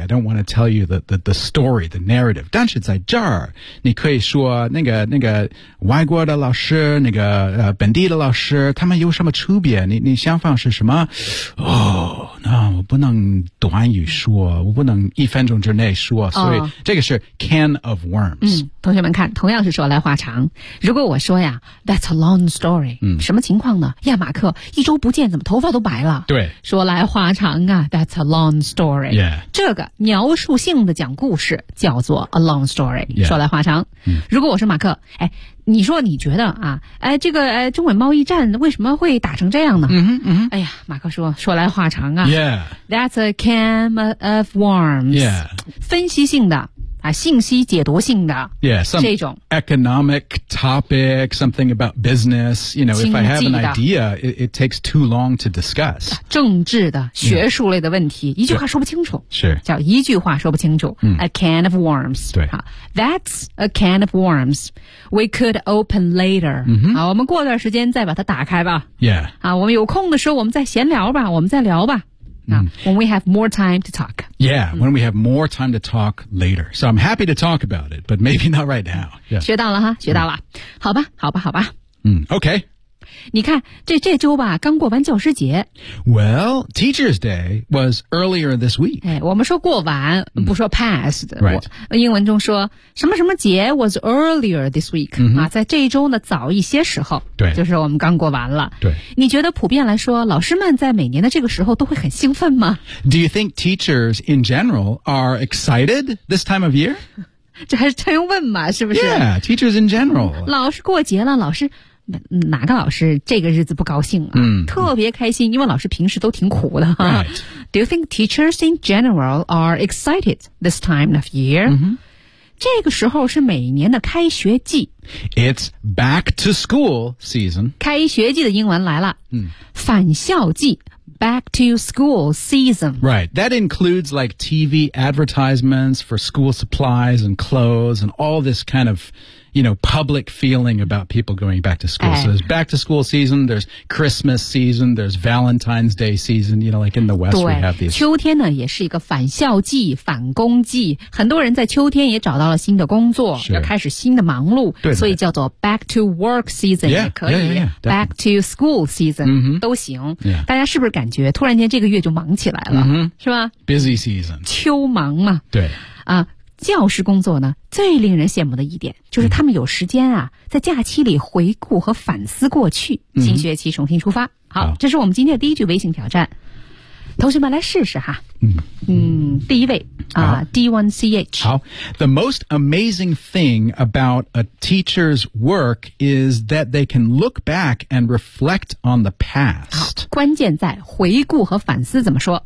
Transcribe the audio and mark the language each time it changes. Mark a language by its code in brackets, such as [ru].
[en] I don't want to tell you the story, the narrative. [zh] 但是在这儿，你可以说那个外国的老师，那个本地的老师，他们有什么区别？你想法是什么？那我不能短语说，我不能一分钟之内说，所以这个是 [en] can of worms。 [zh] 同学们看，同样是说来话长。如果我说呀 [en] That's a long story、 [zh] 什么情况呢呀马克一周不见怎么头发都白了对说来话长啊 [en] That's a long story、 yeah. [zh] 这个描述性的讲故事叫做 [en] a long story、 yeah. [zh] 说来话长、如果我是马克哎，你说你觉得啊哎，这个哎，中美贸易战为什么会打成这样呢、哎呀马克说来话长啊、 [en] yeah. That's a can of worms、 yeah. [zh] 分析性的啊、信息解读性的 [en] yeah, some [zh] 这种 [en] economic topic something about business you know if I have an idea it takes too long to discuss [zh] 政治的学术类的问题、一句话说不清楚是叫一句话说不清楚、 [en] a can of worms [zh] 对、 [en] That's a can of worms We could open later、 [zh] 我们过段时间再把它打开吧 [en] yeah、 [zh] 我们有空的时候我们再闲聊吧我们再聊吧 [en] when we have more time to talk. Yeah, when we have more time to talk later. So I'm happy to talk about it, but maybe not right now.、 [zh] 学到了哈，学到了。好吧，好吧，好吧。 [en] Okay. [zh] 你看，这周吧，刚过完教师节。 [en] Well, Teacher's Day was earlier this week. [zh] 哎，我们说过完，不说 past. [en] Right. [zh] 英文中说什么什么节 [en] was earlier this week.、 [zh] 在这一周呢，早一些时候。对。就是我们刚过完了。对。你觉得普遍来说，老师们在每年的这个时候都会很兴奋吗 [en] ？Do you think teachers in general are excited this time of year? [zh] 这还是真问嘛？是不是 [en] ？Yeah, teachers in general. [zh] 老师过节了，老师。哪个老师这个日子不高兴啊、特别开心因为老师平时都挺苦的、 [en] right. Do you think teachers in general are excited this time of year?、 [zh] 这个时候是每年的开学季 [en] It's back to school season [zh] 开学季的英文来了、返校季 [en] Back to school season Right, that includes like TV advertisements for school supplies and clothes and all this kind ofYou know, public feeling about people going back to school.、So there's back to school season, there's Christmas season, there's Valentine's Day season, you know, like in the West we have these. [zh] 秋天呢也是一个返校季返工季很多人在秋天也找到了新的工作要开始新的忙碌对所以叫做 [en] back to work season [zh] 也可以 [en] back to school season、 [zh] 都行、大家是不是感觉突然间这个月就忙起来了、是吧 [en] Busy season. [zh] 秋忙嘛对啊。教师工作呢，最令人羡慕的一点就是他们有时间啊，在假期里回顾和反思过去，新学期重新出发。好，这是我们今天的第一句微信挑战，同学们来试试哈。第一位啊 ，D1CH。 [en] 好 ，The most amazing thing about a teacher's work is that they can look back and reflect on the past。 [zh] 关键在回顾和反思，怎么说？